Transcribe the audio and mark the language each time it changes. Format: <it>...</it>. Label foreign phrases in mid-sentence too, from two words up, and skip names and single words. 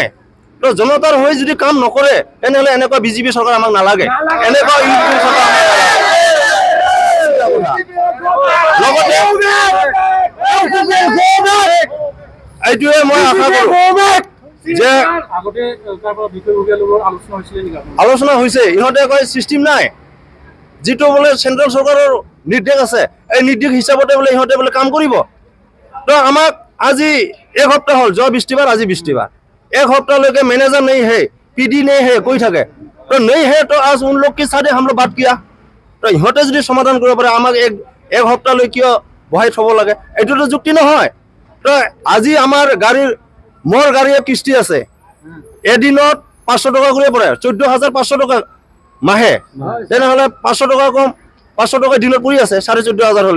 <as>তো জনতাৰ হৈ যদি কাম নকৰে তেনেহ'লে এনেকুৱা BJP চৰকাৰ আমাক নালাগে, এনেকুৱা UP চৰকাৰ লগতে এইটোৱে মই আশা কৰোঁ যে আলোচনা হৈছে। ইহঁতে কয় চিষ্টেম নাই, যিটো বোলে চেন্ট্ৰেল চৰকাৰৰ নিৰ্দেশ আছে এই নিৰ্দেশ হিচাপতে বোলে ইহঁতে বোলে কাম কৰিব। তো আমাক আজি এক সপ্তাহ হ'ল, যোৱা বৃহস্পতিবাৰ আজি বৃহস্পতিবাৰ, এক সপ্তাহলৈকে</as> <hi>मैनेजर नहीं है, PD नहीं है,</hi> <as>কৈ থাকে।</as> <hi>তো नहीं है तो आज उन लोग के साथ हम लोग बात किया।</hi> <as>তো ইহঁতে যদি সমাধান কৰিব পাৰে আমাক এক সপ্তাহলৈ কিয় বহাই থ'ব লাগে? এইটোতো যুক্তি নহয়। তো আজি আমাৰ মোৰ গাড়ীৰ কিস্তি আছে, এদিনত 500 টকা কৰি পৰে, 14,500 টকা মাহে। তেনেহ'লে 500 টকা কম, 500 টকা দিনত পৰি আছে, 14,500 হ'লে।</as>